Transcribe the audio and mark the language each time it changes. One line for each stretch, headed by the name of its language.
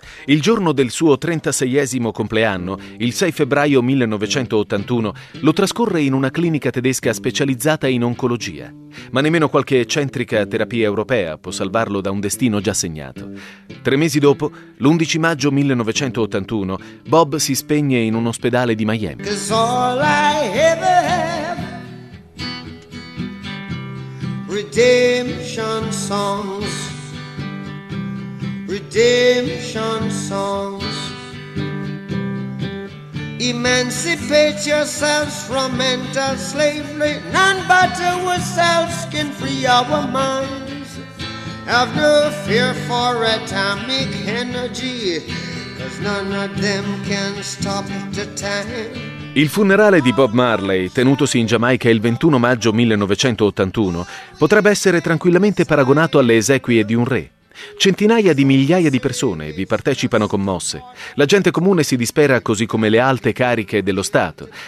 Italian: Il giorno del suo 36esimo compleanno, il 6 febbraio 1981, lo trascorre in una clinica tedesca specializzata in oncologia. Ma nemmeno qualche eccentrica terapia europea può salvarlo da un destino già segnato. Tre mesi dopo, l'11 maggio 1981, Bob si spegne in un ospedale di Miami.
English: 'Cause all I ever have, redemption songs. Redemption songs. Emancipate yourselves from mental slavery. None but ourselves can free our minds. Have no fear for atomic energy, 'cause none of them can stop the time.
Italian: Il funerale di Bob Marley, tenutosi in Giamaica il 21 maggio 1981, potrebbe essere tranquillamente paragonato alle esequie di un re. Centinaia di migliaia di persone vi partecipano commosse. La gente comune si dispera così come le alte cariche dello Stato.